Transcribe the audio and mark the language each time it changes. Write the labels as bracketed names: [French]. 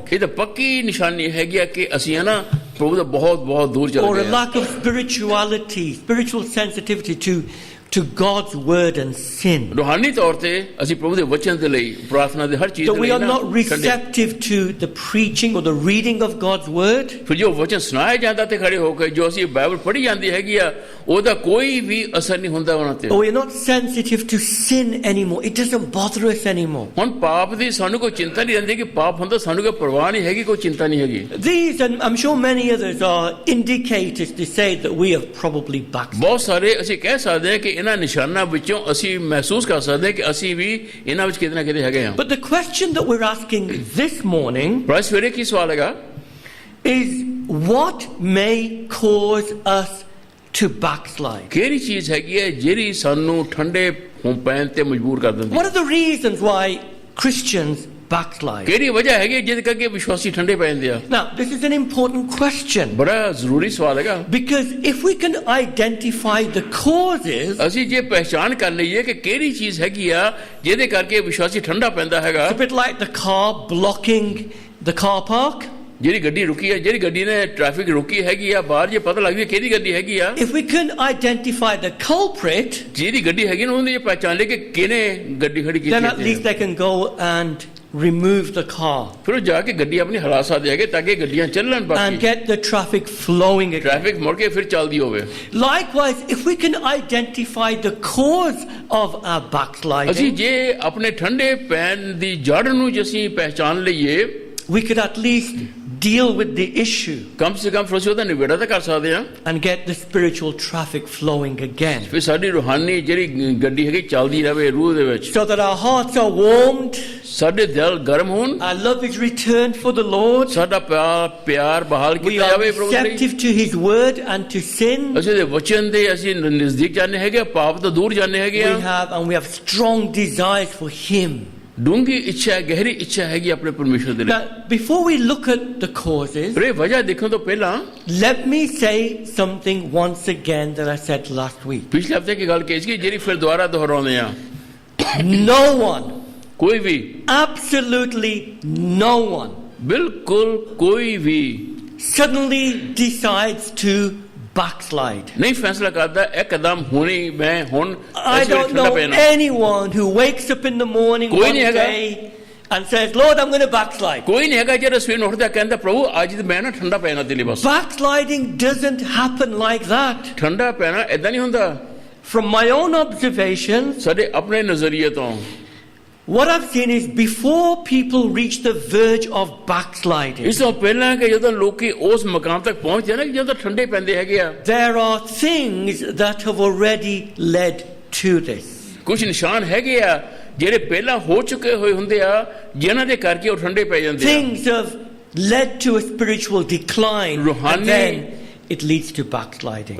[Punjabi] ਇਹ ਤਾਂ ਪੱਕੀ ਨਿਸ਼ਾਨੀ ਹੈਗੀ ਆ ਕਿ ਅਸੀਂ ਹੈ ਨਾ ਪ੍ਰਭੂ ਦਾ ਬਹੁਤ ਦੂਰ ਚਲੇ [English] Or a [Punjabi] ਗਏ [English] lack of spiritual sensitivity to God's word and sin. [Punjabi] ਰੂਹਾਨੀ ਤੌਰ ਤੇ ਅਸੀਂ ਪ੍ਰਭੂ ਦੇ ਵਚਨ ਦੇ ਲਈ ਪ੍ਰਾਰਥਨਾ ਦੇ ਹਰ ਚੀਜ਼ [English] That [Punjabi] ਦੇ [English] we [Punjabi] ਲਈ [English] are not receptive to the preaching or the reading of God's word. [Punjabi] ਫਿਰ ਜੋ ਵਚਨ ਸੁਣਾਇਆ ਜਾਂਦਾ ਤੇ ਖੜੇ ਹੋ ਕੇ ਜੋ ਅਸੀਂ ਬਾਈਬਲ ਪੜ੍ਹੀ ਜਾਂਦੀ ਹੈਗੀ ਆ ਉਹਦਾ ਕੋਈ ਵੀ ਅਸਰ ਨਹੀਂ ਹੁੰਦਾ ਉਹਨਾਂ ਤੇ [English] Or we are not sensitive to sin anymore. It doesn't bother us anymore. [Punjabi] ਹੁਣ ਪਾਪ ਦੀ ਸਾਨੂੰ ਕੋਈ ਚਿੰਤਾ ਨਹੀਂ ਰਹਿੰਦੀ ਕਿ ਪਾਪ ਹੁੰਦਾ ਸਾਨੂੰ ਕੋਈ ਪਰਵਾਹ ਨਹੀਂ ਹੈਗੀ ਕੋਈ ਚਿੰਤਾ ਨਹੀਂ ਹੈਗੀ [English] These, and I'm sure many others, are indicators to say that we have probably backslidden. [Punjabi] ਬਹੁਤ ਸਾਰੇ ਅਸੀਂ ਕਹਿ ਸਕਦੇ ਹਾਂ ਕਿ ਇਹਨਾਂ ਨਿਸ਼ਾਨਾਂ ਵਿੱਚੋਂ ਅਸੀਂ ਮਹਿਸੂਸ ਕਰ ਸਕਦੇ ਹਾਂ ਕਿ ਅਸੀਂ ਵੀ ਇਹਨਾਂ ਵਿੱਚ ਕਿਤੇ ਨਾ ਕਿਤੇ ਹੈਗੇ ਹਾਂ [English] But the question that we're asking this morning [Punjabi] ਪਰ ਅੱਜ ਸਵੇਰੇ ਕੀ ਸਵਾਲ ਹੈਗਾ [English] is what may cause us to backslide? [Punjabi] ਕਿਹੜੀ ਚੀਜ਼ ਹੈਗੀ ਹੈ ਜਿਹੜੀ ਸਾਨੂੰ ਠੰਡੇ ਹੋ ਪੈਣ ਤੇ ਮਜਬੂਰ ਕਰ ਦਿੰਦੀ [English] What are the reasons why Christians backslide? [Punjabi] ਕਿਹੜੀ ਵਜ੍ਹਾ ਹੈਗੀ ਜਿਹਦੇ ਕਰਕੇ ਵਿਸ਼ਵਾਸੀ ਠੰਡੇ ਪੈ ਜਾਂਦੇ ਆ [English] Now, this is an important question, [Punjabi] ਬੜਾ ਜ਼ਰੂਰੀ ਸਵਾਲ ਹੈਗਾ [English] because if we can identify the causes, [Punjabi] ਅਸੀਂ ਜੇ ਪਹਿਚਾਨ ਕਰ ਲਈਏ ਕਿ ਕਿਹੜੀ ਚੀਜ਼ ਹੈਗੀ ਆ ਜਿਹਦੇ ਕਰਕੇ ਵਿਸ਼ਵਾਸੀ ਠੰਡਾ ਪੈਂਦਾ ਹੈਗਾ [English] it's a bit like the car blocking the car park. [Punjabi] ਜਿਹੜੀ ਗੱਡੀ ਰੁਕੀ ਹੈ ਜਿਹੜੀ ਗੱਡੀ ਨੇ ਟ੍ਰੈਫਿਕ ਰੁਕੀ ਹੈਗੀ ਆ ਬਾਹਰ ਜੇ ਪਤਾ ਲੱਗ ਜਾਵੇ ਕਿਹਦੀ ਗੱਡੀ ਹੈਗੀ ਆ [English] If we can identify the culprit, [Punjabi] ਜਿਹਦੀ ਗੱਡੀ ਹੈਗੀ ਨਾ ਉਹਦੀ ਪਹਿਚਾਨ ਲੈ ਕਿ ਕਿਹਨੇ ਗੱਡੀ ਖੜੀ ਕੀਤੀ [English] then at least they can go and remove the car [Punjabi] ਫਿਰ ਉਹ ਜਾ ਕੇ ਗੱਡੀ ਆਪਣੀ ਹਲਾ ਸਕਦੇ ਹੈਗੇ ਤਾਂ ਕਿ ਗੱਡੀਆਂ ਚੱਲਣ [English] and [Punjabi] ਬਾਕੀ [English] get the traffic flowing again. [Punjabi] Traffic ਮੁੜ ਕੇ ਫਿਰ ਚੱਲਦੀ ਹੋਵੇ [English] Likewise, if we can identify the cause of our [Punjabi] ਅਸੀਂ [English] backsliding, [Punjabi] ਜੇ ਆਪਣੇ ਠੰਡੇ ਪੈਣ ਦੀ ਜੜ ਨੂੰ ਜੇ ਅਸੀਂ ਪਹਿਚਾਨ ਲਈਏ [English] we could at least deal with the issue [Punjabi] ਕਮ ਸੇ ਕਮ ਫਿਰ ਅਸੀਂ ਉਹਦਾ ਨਿਬੇੜਾ ਤਾਂ ਕਰ ਸਕਦੇ ਹਾਂ, [English] and get the spiritual traffic flowing again, [Punjabi] ਫਿਰ ਸਾਡੀ ਰੂਹਾਨੀ ਜਿਹੜੀ ਗੱਡੀ ਹੈਗੀ ਚੱਲਦੀ ਰਹੇ ਰੂਹ ਦੇ ਵਿੱਚ, [English] so that our hearts are warmed, [Punjabi] ਸਾਡੇ ਦਿਲ ਗਰਮ ਹੋਣ, [English] our love is returned for the Lord, [Punjabi] ਸਾਡਾ ਪਿਆਰ ਬਹਾਲ [English] we [Punjabi] ਕੀਤਾ [English] are [Punjabi] ਜਾਵੇ ਪ੍ਰਭੂ ਦੇ ਲਈ, [English] receptive to His word and to sin. [Punjabi] ਅਸੀਂ ਦੇ ਵਚਨ ਦੇ ਅਸੀਂ ਨਜ਼ਦੀਕ ਜਾਂਦੇ ਹੈਗੇ, ਪਾਪ ਤੋਂ ਦੂਰ ਜਾਂਦੇ ਹੈਗੇ [English] We have strong desires for Him. [Punjabi] ਡੂੰਗੀ ਇੱਛਾ ਹੈ, ਗਹਿਰੀ ਇੱਛਾ ਹੈਗੀ ਆਪਣੇ ਪਰਮੇਸ਼ਰ ਦੇ ਲਈ। [English] Now, before we look at the causes, [Punjabi] ਪਰ ਇਹ ਵਜ੍ਹਾ ਦੇਖਣ ਤੋਂ ਪਹਿਲਾਂ [English] let me say something once again that I said last week. [Punjabi] ਪਿਛਲੇ ਹਫ਼ਤੇ ਕੀ ਗੱਲ ਕਹੀ ਸੀ ਜਿਹੜੀ ਫਿਰ ਦੁਬਾਰਾ ਦੁਹਰਾਉਂਦੇ ਆ, [English] No one, [Punjabi] ਕੋਈ ਵੀ, [English] absolutely no one, [Punjabi] ਬਿਲਕੁਲ ਕੋਈ ਵੀ [English] suddenly decides to backslide. [Punjabi] ਨਹੀਂ ਫੈਸਲਾ ਕਰਦਾ ਇੱਕਦਮ ਹੁਣੇ ਮੈਂ ਹੁਣ [English] I don't know anyone who wakes up in the morning [Punjabi] ਕੋਈ [English] one [Punjabi] ਨਹੀਂ ਹੈਗਾ। [English] day and says, Lord, I'm going to backslide. [Punjabi] ਕੋਈ ਨਹੀਂ ਹੈਗਾ ਜਿਹੜਾ ਸਵੇਰ ਨੂੰ ਉੱਠਦਾ ਕਹਿੰਦਾ ਪ੍ਰਭੂ ਅੱਜ ਮੈਂ ਨਾ ਠੰਡਾ ਪੈਣਾ ਤੇਰੇ ਬਸ। [English] Backsliding doesn't happen like that. [Punjabi] ਠੰਡਾ ਪੈਣਾ ਏਦਾਂ ਨਹੀਂ ਹੁੰਦਾ। [English] From my own observations, [Punjabi] ਸਾਡੇ ਆਪਣੇ ਨਜ਼ਰੀਏ ਤੋਂ [English] what I've seen is before people reach the verge of backsliding, [Punjabi] ਇਸ ਤੋਂ ਪਹਿਲਾਂ ਕਿ ਜਦੋਂ ਲੋਕੀ ਉਸ ਮਕਾਮ ਤੱਕ ਪਹੁੰਚਦੇ ਨੇ ਜਦੋਂ ਠੰਡੇ ਪੈਂਦੇ ਹੈਗੇ ਆ, [English] there are things that have already led to this. [Punjabi] ਕੁਝ ਨਿਸ਼ਾਨ ਹੈਗੇ ਆ ਜਿਹੜੇ ਪਹਿਲਾਂ ਹੋ ਚੁੱਕੇ ਹੋਏ ਹੁੰਦੇ ਆ ਜਿਨ੍ਹਾਂ ਦੇ ਕਰਕੇ ਉਹ ਠੰਡੇ ਪੈ ਜਾਂਦੇ ਆ। [English] Things have led to a spiritual decline, and then it leads to backsliding.